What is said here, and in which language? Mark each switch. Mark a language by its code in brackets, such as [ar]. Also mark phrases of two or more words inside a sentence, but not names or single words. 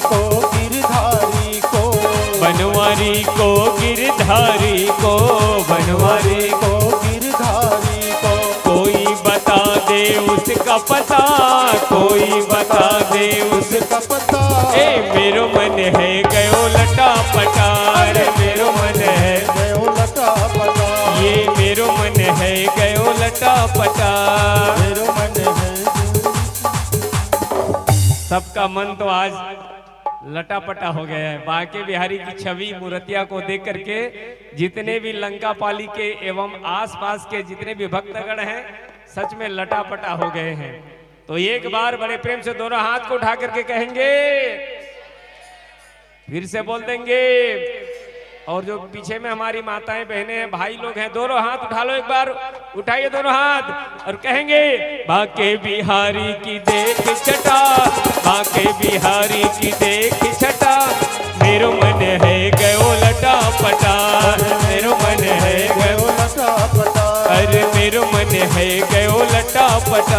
[bra] बनवारी को गिरधारी को। बनवारी को गिरधारी को, बनवारी को गिरधारी को। [hi] कोई बता दे उसका पता, कोई बता दे उसका पता। [bra] ए मेरो मन है गयो लटा पटा, रे मेरो मन है गयो लटा पटा। ये मेरो मन है गयो लटा पटा। मेरो मन है। [hi] सबका मन तो आज लटापटा हो गया है। बांके बिहारी की छवि मूर्तिया को देख करके जितने भी लंका पाली के एवं आसपास के जितने भी भक्तगण हैं सच में लटापटा हो गए हैं। तो एक बार बड़े प्रेम से दोनों हाथ को उठा करके कहेंगे, फिर से बोल देंगे। और जो पीछे में हमारी माताएं बहनें हैं भाई लोग हैं, दोनों हाथ उठा लो, एक बार उठाइए दोनों हाथ और कहेंगे बांके बिहारी की देख छटा, बांके बिहारी की देख छटा। [bra] मेरो मन है गयो लटा पटा, मेरो मन है गयो लटा पटा। अरे मेरो मन है गयो लटा पटा,